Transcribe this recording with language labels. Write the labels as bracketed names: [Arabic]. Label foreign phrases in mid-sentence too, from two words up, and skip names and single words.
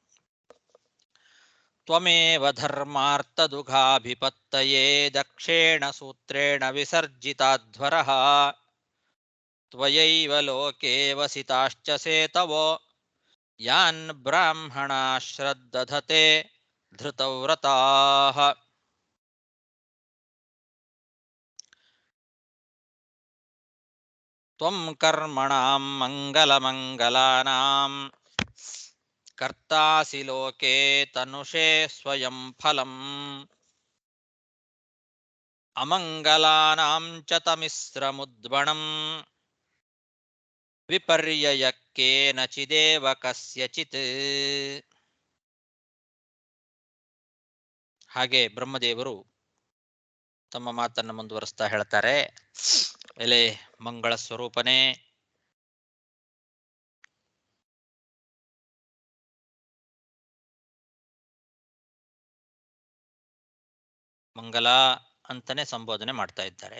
[Sanskrit] ತ್ವಮೇವ ಧರ್ಮಾರ್ಥದುಘಾಭಿಪತ್ತಯೇ ದಕ್ಷೇಣ ಸೂತ್ರೇಣ ವಿಸರ್ಜಿತಾಧ್ವರಃ ತ್ವಯೈವ ಲೋಕೆ ವಸಿತಾಶ್ಚ ಸೇತವೋ ಯಾನ್ ಬ್ರಾಹ್ಮಣಾ ಶ್ರದ್ಧಧತೆ ಧೃತವ್ರತಾಃ. ತ್ವಂ ಕರ್ಮಣಾಂ ಮಂಗಲಮಂಗಲಾನಾಂ ಕರ್ತಾಸಿ ಲೋಕೆ ತನುಷೇ ಸ್ವಯಂ ಫಲಂ ಅಮಂಗಲಾನಾಂ ಚ ತಮಿಸ್ರಮುದ್ಬಣಂ ವಿಪರ್ಯಯಕ್ಕೇನಚಿದೇವ ಕಸ್ಯಚಿತ್. [Kannada] ಹಾಗೆ ಬ್ರಹ್ಮದೇವರು ತಮ್ಮ ಮಾತನ್ನು ಮುಂದುವರಿಸ್ತಾ ಹೇಳ್ತಾರೆ. ಎಲೆ ಮಂಗಳ ಸ್ವರೂಪನೇ, ಮಂಗಲ ಅಂತಾನೆ ಸಂಬೋಧನೆ ಮಾಡ್ತಾ ಇದ್ದಾರೆ.